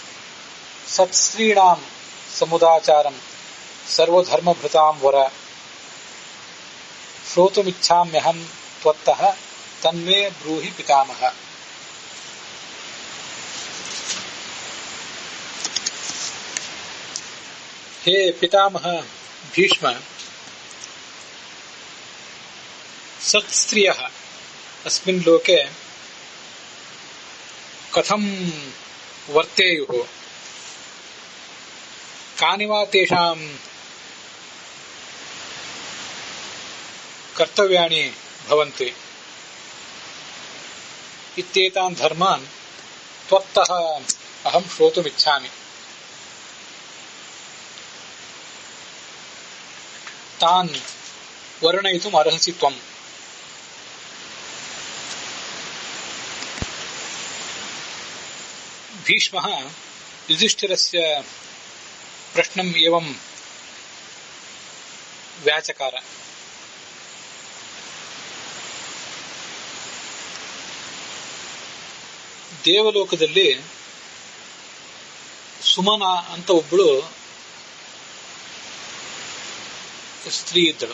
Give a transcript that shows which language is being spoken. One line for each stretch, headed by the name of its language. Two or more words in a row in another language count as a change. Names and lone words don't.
Sanskrit: ಸತ್ಸ್ತ್ರೀಣಾಂ ಸಮುದಾಚಾರಂ ಸರ್ವಧರ್ಮಭೃತಾಂ ವರ ಶ್ರೋತುಮಿಚ್ಛಾಮ್ಯಹಂ ತ್ವತ್ತಃ ತನ್ಮೇ ಬ್ರೂಹಿ ಪಿತಾಮಹ. ಹೇ ಪಿತಾಮಹ ಭೀಷ್ಮ, ಸತ್ಸ್ತ್ರೀಯಃ ಅಸ್ಮಿನ್ ಲೋಕೆ ಕಥಂ ವರ್ತೇಯುಃ, ಕಾನಿ ವಾ ತೇಷಾಂ ಕರ್ತವ್ಯಾನಿ ಭವಂತಿ ಇತ್ಯೇತಾನ್ ಧರ್ಮಾನ್ ತ್ವತ್ತಃ ಅಹಂ ಶ್ರೋತುಮಿಚ್ಛಾಮಿ. ತಾನ್ ವರ್ಣಯಿತುಂ ಅರ್ಹಸಿ ತ್ವಂ. ಭೀಷ್ಮಃ ಯುಧಿಷ್ಠಿರಸ್ಯ ಪ್ರಶ್ನಂ ಏವಂ ವ್ಯಾಚಕಾರ.
Kannada: ದೇವಲೋಕದಲ್ಲಿ ಸುಮನ ಅಂತ ಒಬ್ಬಳು ಸ್ತ್ರೀ ಇದ್ದಳು.